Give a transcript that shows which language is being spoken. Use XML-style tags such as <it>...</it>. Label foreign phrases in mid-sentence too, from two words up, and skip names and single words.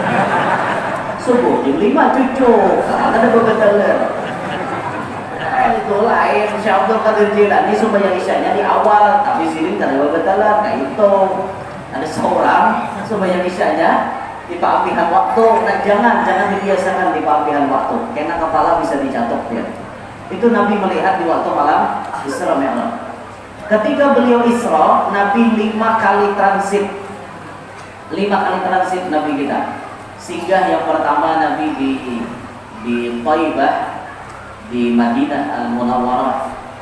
<id>Subuh jam 5 cucu. Ada bebeteler. Itu lain. Syekh Abdul Qadir Jailani sembahyang isyanya di awal, tapi sini kada bebeteler. Nah itu ada seorang sembahyang isyanya di pampihan waktu. Nah jangan dibiasakan di pampihan waktu, karena kepala bisa dicatok ya. Itu Nabi melihat di waktu malam Isra Mi'raj. Ketika beliau Isra, Nabi 5 kali transit. 5 kali transit Nabi kita. Singgah yang pertama Nabi di Thaibah, di Madinah Al-Munawwarah.</id>